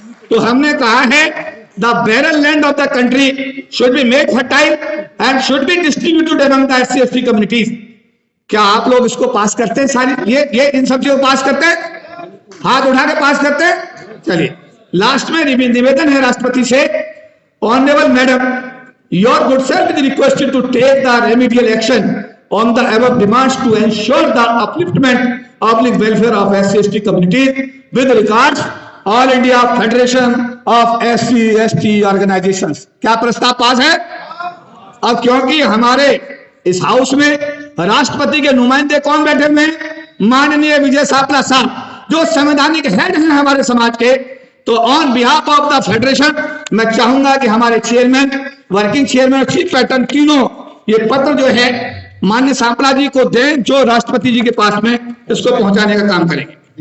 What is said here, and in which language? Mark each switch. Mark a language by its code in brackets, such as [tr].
[hi] तो हमने कहा है [en] The barren land of the country should be made fertile and should be distributed among the SC ST communities. [hi] क्या आप लोग इसको पास करते हैं? सारी ये इन सब चीजों को पास करते हैं? हाथ उठा के पास करते हैं? चलिए, लास्ट में निवेदन है राष्ट्रपति से [en] Honorable Madam, your good self is requested to take the remedial action on the above demands to ensure the upliftment of the welfare of SC/ST communities with regards all India federation of SC/ST organisations. [hi] क्या प्रस्ताव पास है? अब क्योंकि हमारे इस house में राष्ट्रपति के नुमाइंदे कौन बैठे हुए हैं? माननीय विजय सापला साहब, जो संवैधानिक हेड हैं हमारे समाज के, तो on behalf of the federation मैं चाहूंगा कि हमारे चेयरमैन, वर्किंग चेयरमैन और चीफ पैटर्न तीनों ये पत्र जो है माननीय सापला जी को दें, जो राष्ट्रपति जी के पास में इसको पहुंचाने का काम करेंगे।